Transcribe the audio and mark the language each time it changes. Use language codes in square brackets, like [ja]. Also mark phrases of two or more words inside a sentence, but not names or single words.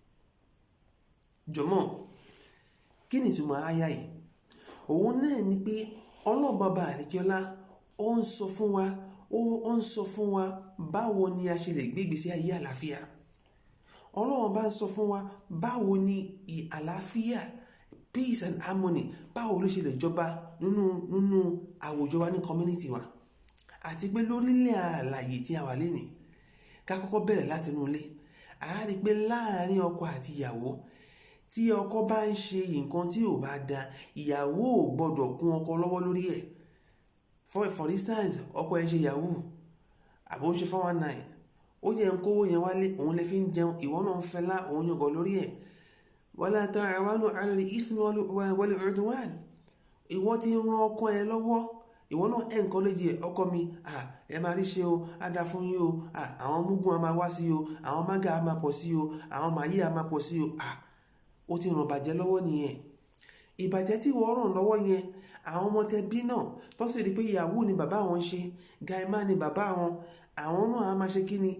[yo] Jọ̀mọ́, kí ni ìtumọ̀ àyà yìí? Òun náà ni pé Ọlọ́run bàbá àríkíọ́lá ó ń sọ fún wa báwo ni a ṣe lè gbé ìgbésí ayé àlàáfíà. Ọlọ́run bá ń sọ fún wa báwo ni àlàáfíà, [en] peace and harmony, [yo] báwo ló ṣe lè jọba nínú àwùjọ wa ní community wa, àti pé lórílẹ̀ àlàyé tí a wà lénìí. Ká kọ́kọ́ bẹ̀rẹ̀ láti inú ilé. A rí pé láàárín ọkọ àti ìyàwó, tí ọkọ bá ń ṣe nǹkan tí ò bá da, ìyàwó ò gbọdọ̀ kún ọkọ lọ́wọ́ lórí ẹ̀. [en] For instance, [yo] ọkọ ẹ̀ ń ṣe yahoo àbò ń ṣe 419, ó jẹ́ ń kówó yẹn wálé, òun lè fi ń jẹun, ìwọ náà ń fẹ́lá, òun yọgọ̀ lórí ẹ̀. [ar] ولا تعاونوا على الإثم والعدوان. [yo] Ìwọ ti ń ran ọkọ ẹ lọ́wọ́, ìwọ náà encourage ọkọ mi, ẹ máa rí ṣe o, á dá fún yín o, àwọn mugun á máa wá sí o, àwọn mága á máa pọ̀ sí o, àwọn màyí á máa pọ̀ sí o. Ó ti ràn bàjẹ́ lọ́wọ́ nìyẹn. Ìbàjẹ́ tí wọ́n ràn lọ́wọ́ yẹn, àwọn ọmọ tẹ bí náà tó sì rí pé yahoo ni bàbá wọn ṣe, gaima ni bàbá wọn, àwọn náà á máa ṣe kí ni?